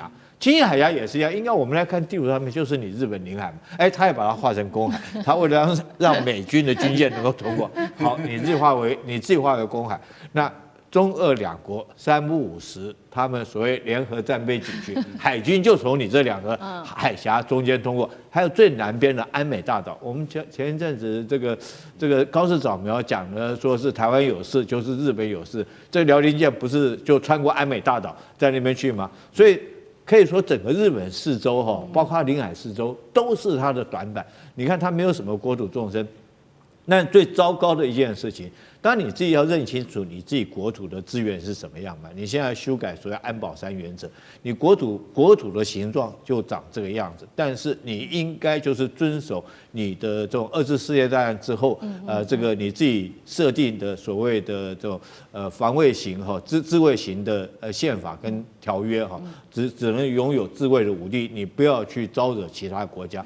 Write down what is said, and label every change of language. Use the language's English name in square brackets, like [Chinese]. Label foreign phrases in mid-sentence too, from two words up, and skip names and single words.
[Chinese] 青津海峽也是一樣，應該我們來看地圖上面就是你日本領海嘛，他也把它劃成公海，他為了讓美軍的軍艦能夠通過，好，你自己劃為公海。那中俄兩國3不5時，他們所謂聯合戰備警區，海軍就從你這2個海峽中間通過，還有最南邊的安美大島。我們前一陣子這個高市早苗講的，說是台灣有事就是日本有事，這遼寧艦不是就穿過安美大島在那邊去嗎？所以可以說整個日本四周哈，包括領海四周都是它的短板。你看它沒有什麼國土縱深。那最糟糕的一件事情，當然你自己要認清楚你自己國土的資源是什麼樣嘛。你現在修改所謂安保3原則，你国土的形狀就長這個樣子，但是你應該就是遵守你的這種2次世界大戰之後，這個你自己設定的所謂的這種防衛型哈自衛型的憲法跟條約哈，只能擁有自衛的武力，你不要去招惹其他國家。